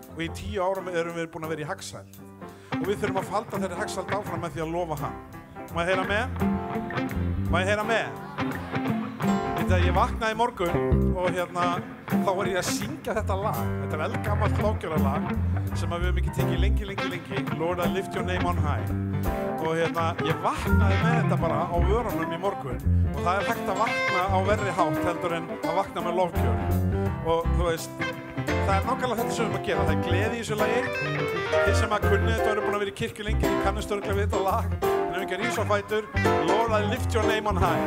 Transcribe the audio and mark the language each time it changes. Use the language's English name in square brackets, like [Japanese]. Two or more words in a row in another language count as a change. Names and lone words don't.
[Icelandic] Og í 10 árum erum við búin að vera í hagsæld. Og við þurfum að halda þeirri hagsæld áfram með því að lofa hann. Má ég heyra með? Má ég heyra með? Þegar ég vaknaði í morgun og þá var ég að syngja þetta lag. Þetta er eldgamalt lofgjörðarlag sem við höfum ekki tekið lengi. [English] Lord, I lift your name on high. [Icelandic] Og ég vaknaði með þetta bara á vörunum í morgun. Og það er hægt að vakna á verri hátt heldur en að vakna með lofgjörð. Og þú veist, það er nákvæmlega þetta sem við höfum að gera. Það er gleði í þessu lagi. Þið sem að kunni þetta eru búin að vera í kirkju lengi, þið kannast örugglega við þetta lag. En ef ekki að rísa á fætur, [English] Lord, I lift your name on high.